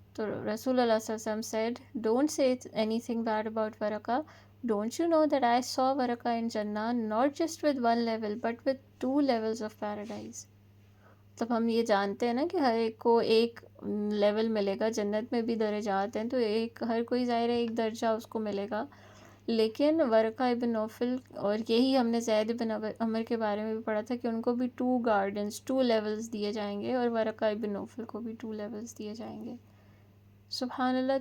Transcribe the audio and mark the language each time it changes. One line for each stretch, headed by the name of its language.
English: تو رسول اللہ صلی اللہ علیہ وسلم said, don't say anything bad about Waraqah. Don't you know that I saw Waraqah in Jannah not just with one level but with 2 levels of paradise.
Urdu: تب ہم یہ جانتے ہیں نا کہ ہر ایک کو ایک لیول ملے گا، جنت میں بھی درجات ہیں، تو ہر کوئی ظاہر ہے ایک درجہ اس کو ملے گا. لیکن ورقہ ابن نوفل، اور یہی ہم نے زید بن عمر کے بارے میں بھی پڑھا تھا کہ ان کو بھی 2 گارڈنز 2 لیولز دیے جائیں گے، اور ورقہ ابن نوفل کو بھی 2 لیولز دیے جائیں گے. سبحان اللہ.